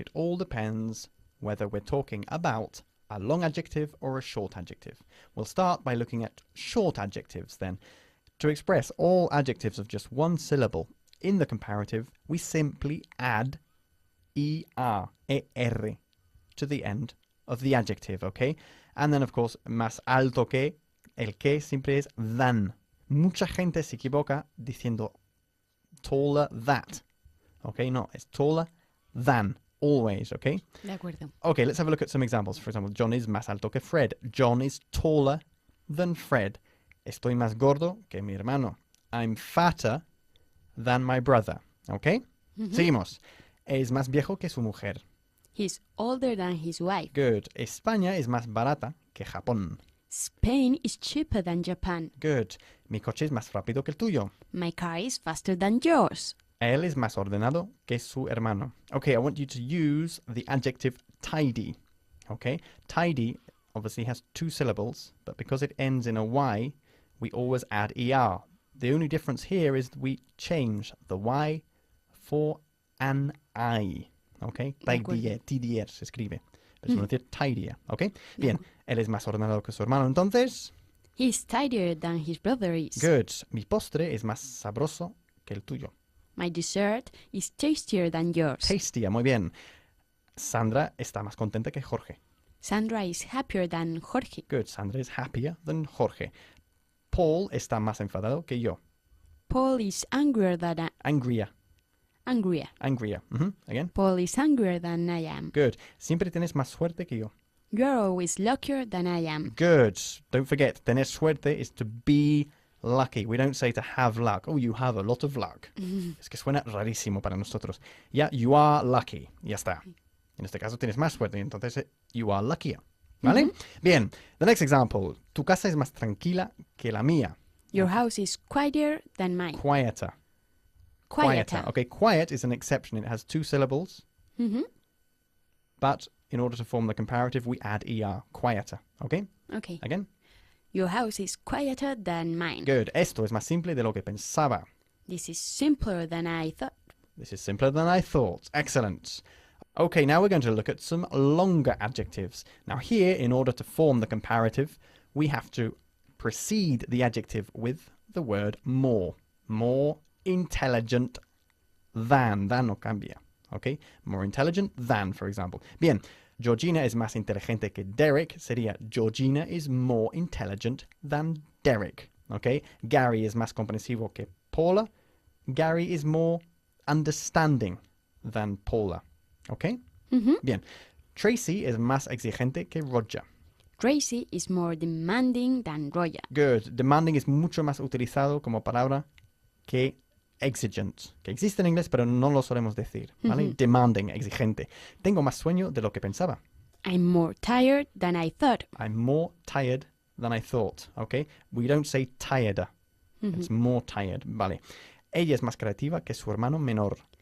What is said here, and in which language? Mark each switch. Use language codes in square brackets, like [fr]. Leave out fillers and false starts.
[en] It all depends whether we're talking about a long adjective or a short adjective. We'll start by looking at short adjectives then. To express all adjectives of just one syllable in the comparative, we simply add er, er to the end of the adjective, okay? And then, of course, [es] más alto que, el que siempre es than. Mucha gente se equivoca diciendo [en] taller that. Okay, no, it's taller than. always, okay? [es] De acuerdo. [en] Okay, let's have a look at some examples. For example, John is [es] más alto que [en] Fred. John is taller than Fred. [es] Estoy más gordo que mi hermano. [en] I'm fatter than my brother. Okay? [es] Seguimos. Es más viejo que su mujer. [en] He's older than his wife. Good. [es] España es más barata que Japón. [en] Spain is cheaper than Japan. Good. [es] Mi coche es más rápido que el tuyo. [en] My car is faster than yours. [es] Él es más ordenado que su hermano. [en] Okay, I want you to use the adjective tidy. Okay? Tidy obviously has 2 syllables, but because it ends in a Y, we always add ER. The only difference here is we change the Y for an I. [es] Okay? Tidier, tidier se escribe. Pero se pronuncia tidier. Okay? Bien. Él es más ordenado que su hermano, entonces. [en] He's tidier than his brother is. Good. [es] Mi postre es más sabroso que el tuyo. [en] My dessert is tastier than yours. [es] Tastier, muy bien. Sandra está más contenta que Jorge. [en] Sandra is happier than Jorge. Good. Sandra is happier than Jorge. [es] Paul está más enfadado que yo. [en] Paul is angrier than Angrier. angrier. Angrier. Again. Paul is angrier than I am. Good. [es] Siempre tienes más suerte que yo. [en] You're always luckier than I am. Good. Don't forget, [es] tener suerte [en] is to be lucky. We don't say to have luck. Oh, you have a lot of luck. [es] Es que suena rarísimo para nosotros. [en] Yeah, you are lucky. [es] Ya está. En este caso tienes más suerte, entonces [en] you are luckier. [es] ¿Vale? Bien. [en] The next example. [es] Tu casa es más tranquila que la mía. [en] Your house is quieter than mine. Quieter. Quieter. Okay, quiet is an exception. It has 2 syllables. But in order to form the comparative, we add ER. Quieter. Okay? Okay. Again? Your house is quieter than mine. Good. [es] Esto es más simple de lo que pensaba. [en] This is simpler than I thought. This is simpler than I thought. Excellent. Okay, now we're going to look at some longer adjectives. Now here, in order to form the comparative, we have to precede the adjective with the word more. More intelligent than. [es] Than no cambia. [en] Okay? More intelligent than, for example. [es] Bien. Georgina es más inteligente que Derek. Sería [en] Georgina is more intelligent than Derek. Okay? [es] Gary es más comprensivo que Paula. [en] Gary is more understanding than Paula. Okay? [es] Bien. Tracy es más exigente que Roger. [en] Tracy is more demanding than Roger. Good. [es] Demanding es mucho más utilizado como palabra que exigent, que existe en inglés, pero no lo solemos decir, ¿vale? Demanding, exigente. Tengo más sueño de lo que pensaba. [en] I'm more tired than I thought. I'm more tired than I thought, ¿ok? We don't say tireder. It's more tired, [es] vale. Ella es más creativa que su hermano menor.